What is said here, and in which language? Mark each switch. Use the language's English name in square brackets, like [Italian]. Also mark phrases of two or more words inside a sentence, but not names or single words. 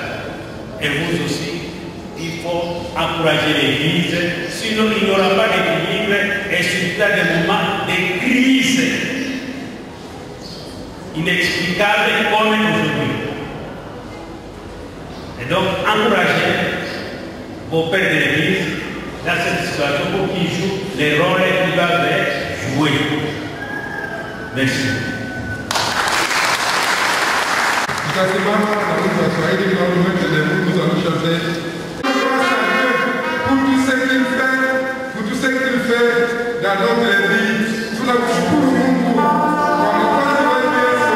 [French] Et vous aussi, il faut encourager l'église, sinon il n'y aura pas d'équilibre et surtout dans des moments de crise inexplicables comme aujourd'hui. Et donc, encouragez vos pères de l'église dans cette situation pour qu'ils jouent les rôles qu'ils doivent jouer. Merci. [Swahili] Tutasimama na wimbo wa Swahili tunaotumia [French] debout, nous allons chanter. Pour tout ce qu'il fait, pour tout ce qu'il fait dans notre vie, [Swahili] tunamshukuru Mungu kwa mkono wake Yesu.